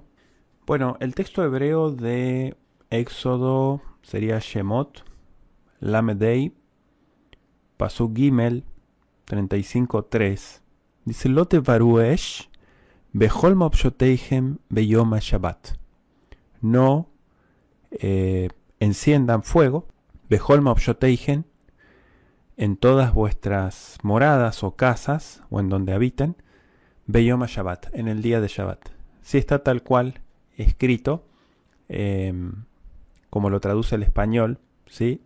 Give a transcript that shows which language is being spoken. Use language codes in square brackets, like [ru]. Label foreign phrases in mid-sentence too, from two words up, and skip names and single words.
[es] Bueno, el texto hebreo de Éxodo sería Shemot, Lamedei, [he] פסוק ג, [es] 35:3. [he] Dice, לא תבערו אש בכל משבתיכם ביום השבת. [es] No enciendan fuego, [he] בכל משבתיכם, [es] en todas vuestras moradas o casas, o en donde habiten, [he] ביום השבת, [es] en el día de Shabbat. Si está tal cual escrito, como lo traduce el español, ¿sí?